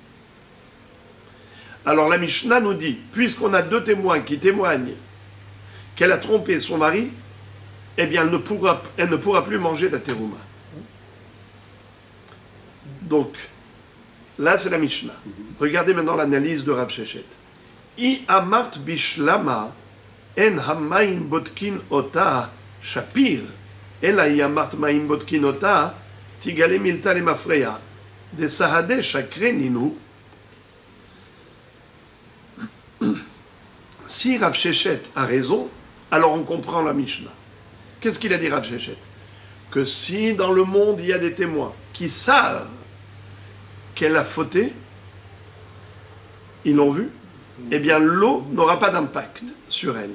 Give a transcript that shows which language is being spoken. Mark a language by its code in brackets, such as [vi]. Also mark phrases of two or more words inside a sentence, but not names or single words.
[fr] Alors la Mishnah nous dit, puisqu'on a 2 témoins qui témoignent qu'elle a trompé son mari, eh bien elle ne pourra plus manger la terouma. Donc, là c'est la Mishnah. Regardez maintenant l'analyse de Rav Sheshet. [arc] אי אמרת בשלמא אין המים בודקין אותה שפיר אלא אי אמרת מים בודקין אותה תגלי מילתא ל מפרע ד סהדי שקרי נינהו. [fr] Si Rav Sheshet a raison, alors on comprend la Mishnah. Qu'est-ce qu'il a dit Rav Sheshet? Que si dans le monde il y a des témoins qui savent qu'elle a fauté, ils l'ont vu, eh bien l'eau n'aura pas d'impact sur elle.